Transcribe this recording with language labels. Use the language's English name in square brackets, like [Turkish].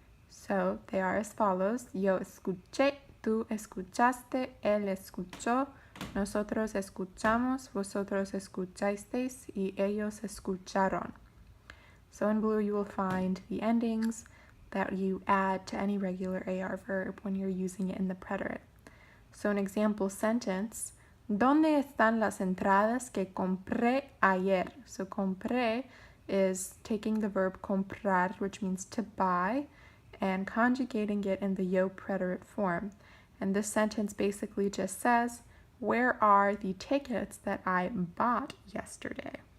[English] So they are as follows: [Spanish] yo escuché, tú escuchaste, él escuchó, nosotros escuchamos, vosotros escuchasteis, y ellos escucharon. [English] So in blue you will find the endings that you add to any regular AR verb when you're using it in the preterite. So an example sentence: [Spanish] ¿Dónde están las entradas que compré ayer? [English] So compré is taking the verb comprar, which means to buy, and conjugating it in the yo preterite form. And this sentence basically just says, where are the tickets that I bought yesterday?